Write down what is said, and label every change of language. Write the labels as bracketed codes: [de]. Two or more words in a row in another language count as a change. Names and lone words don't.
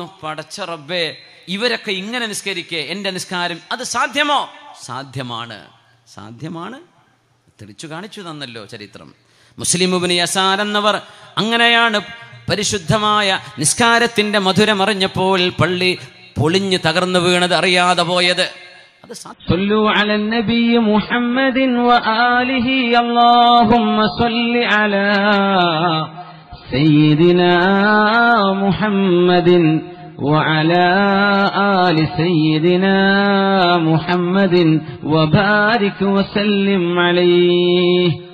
[ml] പടച്ച റബ്ബേ, ഇവരൊക്കെ ഇങ്ങനെ നിസ്കരിക്കേ, എൻ്റെ നിസ്കാരം അത് സാധ്യമോ? സാധ്യമാണ്, സാധ്യമാണ്. തെളിച്ചു കാണിച്ചു തന്നല്ലോ ചരിത്രം. മുസ്ലിം ഇബ്നു യസാർ എന്നവർ അങ്ങനെയാണ് പരിശുദ്ധമായ നിസ്കാരത്തിൻ്റെ മധുരമറിഞ്ഞപ്പോൾ പള്ളി പൊളിഞ്ഞു തകർന്നു വീണത്, അറിയാതെ പോയത്. [ar] صلوا على النبي محمد وآله اللهم صل على سيدنا محمد وعلى آل سيدنا محمد وبارك وسلم عليه.